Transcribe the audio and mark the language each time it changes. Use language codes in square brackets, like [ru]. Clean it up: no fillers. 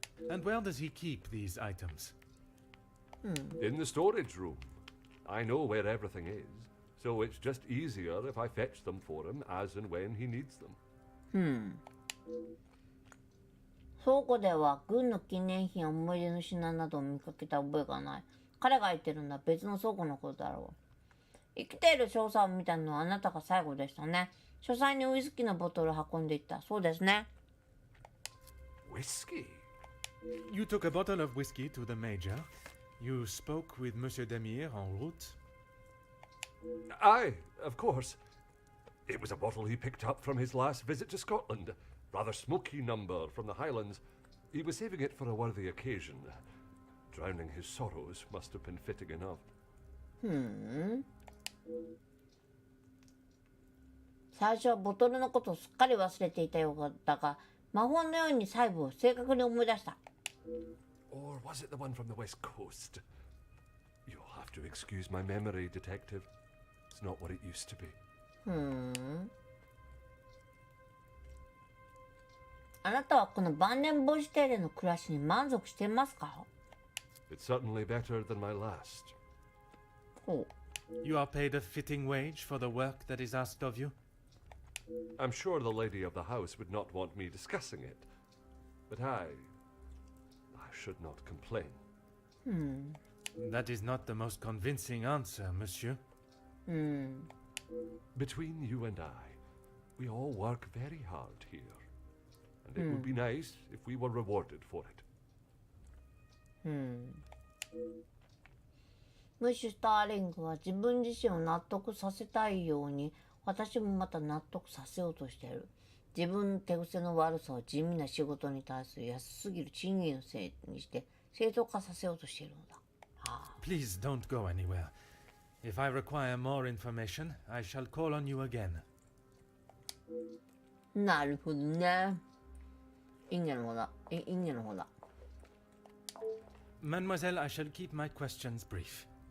[en] And where does he keep these items? In the storage room. I know where everything is, so it's just easier if I fetch them for him as and when he needs them. [ja] 倉庫では軍の記念品や思い出の品などを見かけた覚えがない。彼が言ってるのは別の倉庫のことだろう。生きている少佐を見たのはあなたが最後でしたね。書斎にウイスキーのボトルを運んでいった。そうですね。 [en] Whiskey? You took a bottle of whiskey to the major. You spoke with Monsieur Demir en route. Aye, of course. It was a bottle he picked up from his last visit to Scotland. Rather smoky number from the Highlands. He was saving it for a worthy occasion. Drowning his sorrows must have been fitting enough. [ja] 最初はボトルのことをすっかり忘れていたようだが、魔法のように細部を正確に思い出した。 [en] Or was it the one from the west coast? You'll have to excuse my memory, detective. It's not what it used to be. [ja] あなたはこの晩年防止邸での暮らしに満足していますか？ [en] It's certainly better than my last. [ja] ほう。 [en] You are paid a fitting wage for the work that is asked of you? I'm sure the lady of the house would not want me discussing it. But I should not complain. That is not the most convincing answer, monsieur. Between you and I, we all work very hard here. And it would be nice if we were rewarded for it. [ja] ムッシュ・スターリングは自分自身を納得させたいように私もまた納得させようとしている。自分の手癖の悪さを地味な仕事に対する安すぎる賃金のせいにして正当化させようとしているのだ。 [en] Please don't go anywhere. If I require more information, I shall call on you again. [ja] なるほどね。インゲの方だ。インゲの方だ。 [en] Mademoiselle, I shall keep my questions brief.